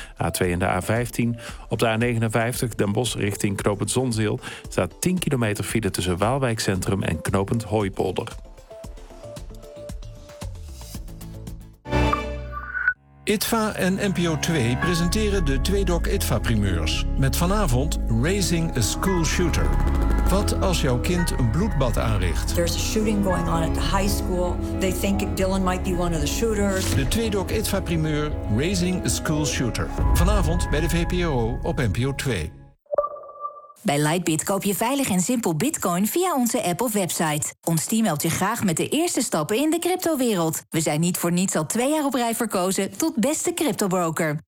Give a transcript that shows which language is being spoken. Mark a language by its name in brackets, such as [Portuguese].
[Dutch] A2 en de A15. Op de A59 Den Bosch richting knooppunt Zonzeel staat 10 kilometer file tussen Waalwijk Centrum en knooppunt Hooipolder. ITVA en NPO 2 presenteren de Tweedok ITVA-primeurs. Met vanavond Raising a School Shooter. Wat als jouw kind een bloedbad aanricht? [English] There's a shooting going on at the high school. They think Dylan might be one of the shooters. [Dutch] De Tweedok ITVA-primeur Raising a School Shooter. Vanavond bij de VPRO op NPO 2. Bij Lightbit koop je veilig en simpel bitcoin via onze app of website. Ons team helpt je graag met de eerste stappen in de cryptowereld. We zijn niet voor niets al 2 jaar op rij verkozen tot beste cryptobroker.